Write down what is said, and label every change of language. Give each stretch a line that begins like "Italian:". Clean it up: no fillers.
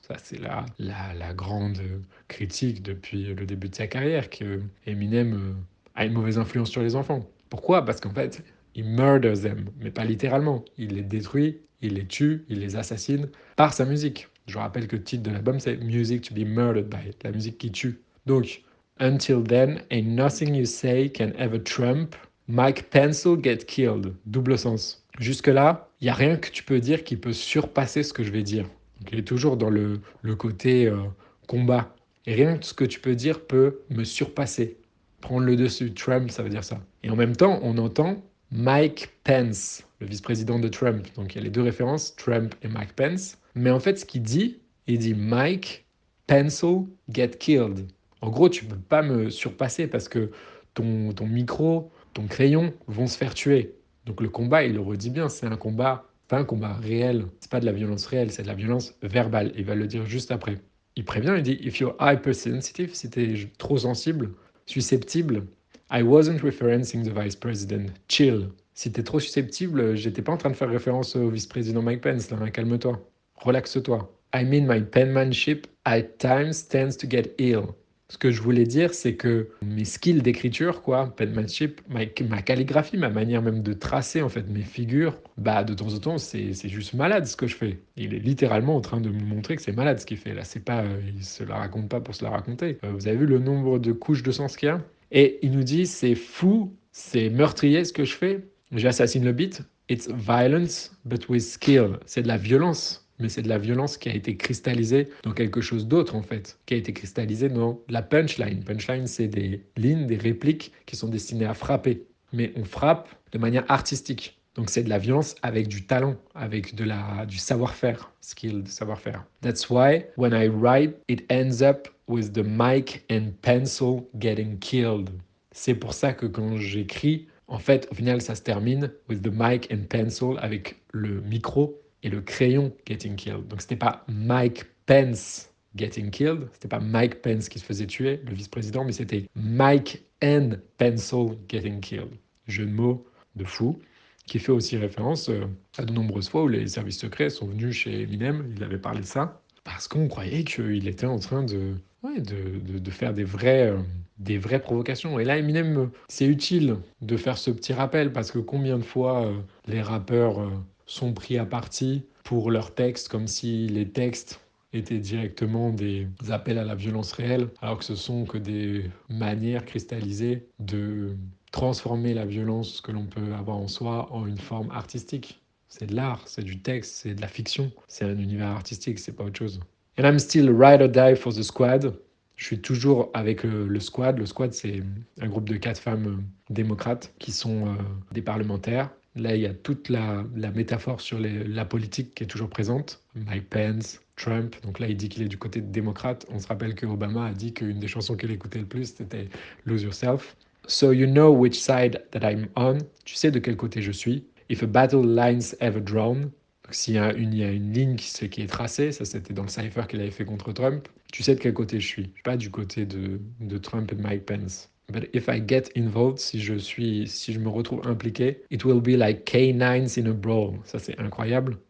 French: Ça, c'est la grande critique depuis le début de sa carrière, que Eminem a une mauvaise influence sur les enfants. Pourquoi? Parce qu'en fait, il
English: murders them,
French: mais pas littéralement. Il les détruit, il les tue, il les assassine par sa musique. Je rappelle que le titre de l'album, c'est Music to be Murdered by, la musique qui tue.
English: Donc, Until then, ain't nothing you say can ever trump. Mike Pencil get killed.
French: Double sens. Jusque-là, il n'y a rien que tu peux dire qui peut surpasser ce que je vais dire. Donc, il est toujours dans le côté combat. Et rien que ce que tu peux dire peut me surpasser. Prendre le dessus. Trump, ça veut dire ça. Et en même temps, on entend Mike Pence, le vice-président de Trump. Donc, il y a les deux références, Trump et Mike Pence. Mais en fait, ce qu'il dit, il dit
English: Mike Pencil get killed.
French: En gros, tu ne peux pas me surpasser parce que ton micro, ton crayon vont se faire tuer. Donc le combat, il le redit bien, c'est un combat, pas un combat réel. C'est pas de la violence réelle, c'est de la violence verbale. Il va le dire juste après. Il prévient, il dit
English: If you're hypersensitive,
French: si t'es trop sensible, susceptible,
English: I wasn't referencing the vice president. Chill.
French: Si t'es trop susceptible, j'étais pas en train de faire référence au vice-président Mike Pence, là, calme-toi. Relaxe-toi.
English: I mean my penmanship at times tends to get ill.
French: Ce que je voulais dire, c'est que mes skills d'écriture, penmanship, ma calligraphie, ma manière même de tracer en fait mes figures, de temps en temps, c'est juste malade ce que je fais. Il est littéralement en train de me montrer que c'est malade ce qu'il fait. Là, c'est pas, il se la raconte pas pour se la raconter. Vous avez vu le nombre de couches de sang qu'il y a? Et il nous dit, c'est fou, c'est meurtrier ce que je fais. J'assassine le beat.
English: It's violence, but with skill.
French: C'est de la violence. Mais c'est de la violence qui a été cristallisée dans quelque chose d'autre, en fait, qui a été cristallisée dans la punchline. Punchline, c'est des lignes, des répliques qui sont destinées à frapper. Mais on frappe de manière artistique. Donc c'est de la violence avec du talent, avec du savoir-faire, skill, de savoir-faire.
English: That's why, when I write, it ends up with the mic and pencil getting killed.
French: C'est pour ça que quand j'écris, en fait, au final, ça se termine
English: with the mic and pencil
French: avec le micro et le crayon
English: getting killed.
French: Donc, c'était pas Mike Pence
English: getting killed,
French: c'était pas Mike Pence qui se faisait tuer, le vice-président, mais c'était Mike
English: and pencil getting killed.
French: Jeu de mots de fou, qui fait aussi référence à de nombreuses fois où les services secrets sont venus chez Eminem, il avait parlé de ça, parce qu'on croyait qu'il était en train de faire des vraies provocations. Et là, Eminem, c'est utile de faire ce petit rappel, parce que combien de fois les rappeurs sont pris à partie pour leurs textes, comme si les textes étaient directement des appels à la violence réelle, alors que ce sont que des manières cristallisées de transformer la violence que l'on peut avoir en soi en une forme artistique. C'est de l'art, c'est du texte, c'est de la fiction, c'est un univers artistique, c'est pas autre chose.
English: And I'm still ride or die for the squad.
French: Je suis toujours avec le squad. Le squad, c'est un groupe de 4 femmes démocrates qui sont des parlementaires. Là, il y a toute la métaphore sur la politique qui est toujours présente. Mike Pence, Trump. Donc là, il dit qu'il est du côté démocrate. On se rappelle que Obama a dit qu'une des chansons qu'il écoutait le plus, c'était Lose Yourself.
English: So you know which side that I'm on.
French: Tu sais de quel côté je suis.
English: If a battle line's ever drawn.
French: Donc, s'il y a une ligne qui est tracée, ça c'était dans le cypher qu'il avait fait contre Trump, tu sais de quel côté je suis. Je suis pas du côté de Trump et de Mike Pence.
English: But if I get involved,
French: si je me retrouve impliqué,
English: it will be like canines in a brawl.
French: Ça c'est incroyable.